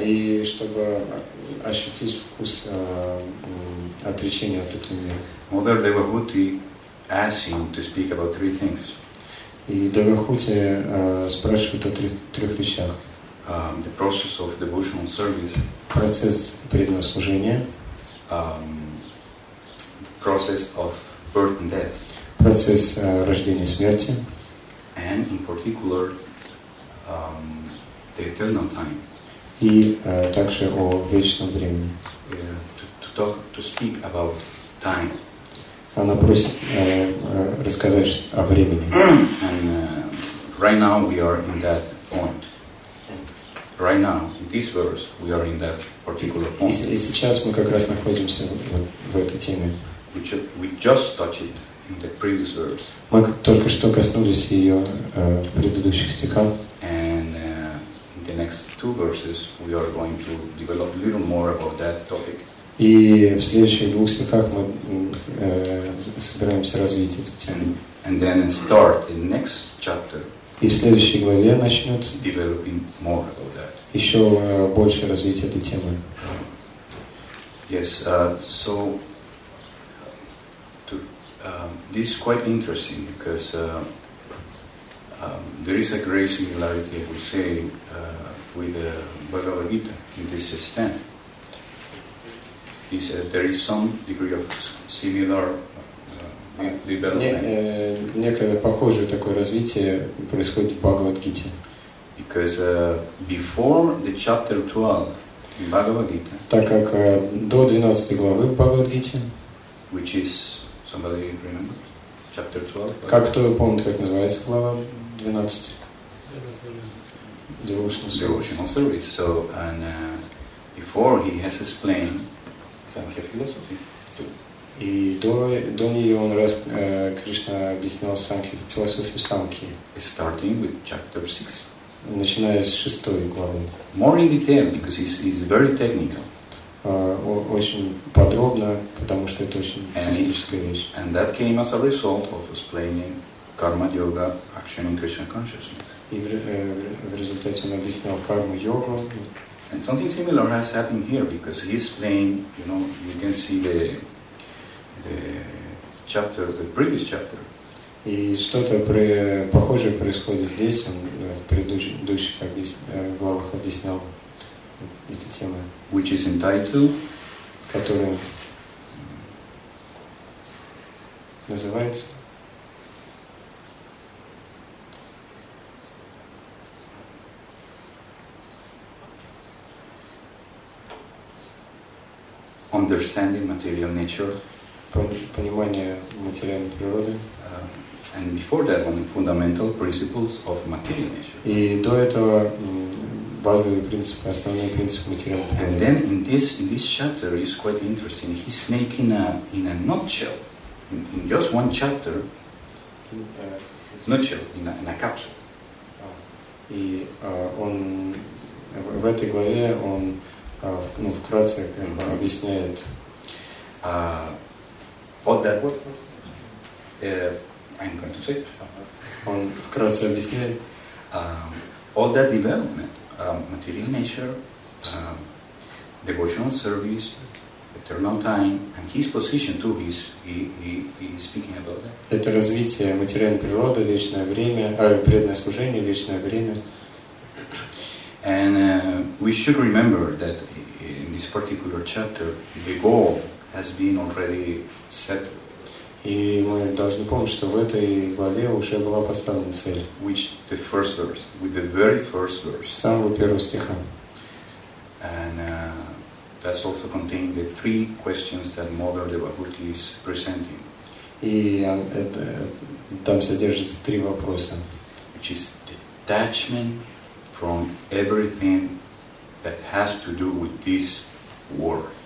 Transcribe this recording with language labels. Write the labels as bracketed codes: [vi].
[ru] И чтобы ощутить вкус отречения от этого мира. [en] Mother Devahuti asked him to speak about three things. [ru] И Девахути спрашивает о трех вещах. [en] The process of devotional service, [ru] Процесс преданного служения, [en] process of birth and death, [ru] процесс рождения и смерти, [en] and in particular the eternal time. [ru] И также о вечном времени. [en] To speak about time. [ru] Она просит рассказать о времени. [en] And right now we are in that point. right now, in this verse, we are in that particular [ru] И [en] point. [ru] сейчас мы как раз находимся в этой теме. [en] We just touched it in the previous verse. [ru] Мы только что коснулись ее в предыдущих стихах. [en] And in the next two verses, we are going to develop a little more about that topic. [ru] И в следующих двух стихах мы собираемся развить эту тему. [en] And then start the next chapter [ru] И в следующей главе начнет [en] developing more about that. [ru] еще больше развитие этой темы. [en] Yes, so this is quite interesting because there is a great similarity, I would say, with the Bhagavad Gita in this extent. There is some degree of similar development. [ru] Некое похожее такое развитие происходит в Бхагават-гите. [en] Because before the chapter 12 in Bhagavad Gita, [ru] так как до 12 главы в Бхагават-гите, [en] which is, somebody remember? Chapter 12? [ru] Как кто помнит, как называется глава 12? [en] Devotional service. So, and before he has explained Sankhya philosophy. [ru] И до нее Кришна объяснял философию Санхи. [en] Starting with chapter 6. [ru] Начиная с 6 главы. [en] More in detail, because it's very technical. [ru] Очень подробно, потому что это очень техническая вещь. [en] And that came as a result of explaining karma yoga, action in Krishna consciousness. [ru] И в результате он объяснял карму-йогу. [en] And something similar has happened here, because he explained, you can see the chapter, the previous chapter. [ru] И что-то похожее происходит здесь. Он в предыдущих главах объяснял эти темы. [en] Which is entitled, [ru] который называется [en] Understanding Material Nature. [ru] Понимание материальной природы. [en] And before that one, Fundamental Principles of Material Nature. [ru] И до этого базовые принципы, основные принципы материальной природы. [en] And then in this chapter is quite interesting. He's making in a nutshell, in just one chapter, nutshell, in a capsule. [ru] И он в этой главе он вкратце объясняет. [en] I'm going to say. [ru] Он вкратце объясняет. [en] All that development, material nature, devotional service, eternal time, and his position too. He is speaking about that. [ru] Это развитие материальной природы, вечное время, преданное служение, вечное время. [en] And we should remember that in this particular chapter, the goal has been already set. [ru] И мы должны помнить, что в этой главе уже была поставлена цель. [en] Which the first verse, with the very first verse. [ru] С самого первого стиха. [en] And that's also contained the three questions that Mother Devahuti is presenting. [ru] И там содержится 3 вопроса. [en] Which is detachment from everything that has to do with this world.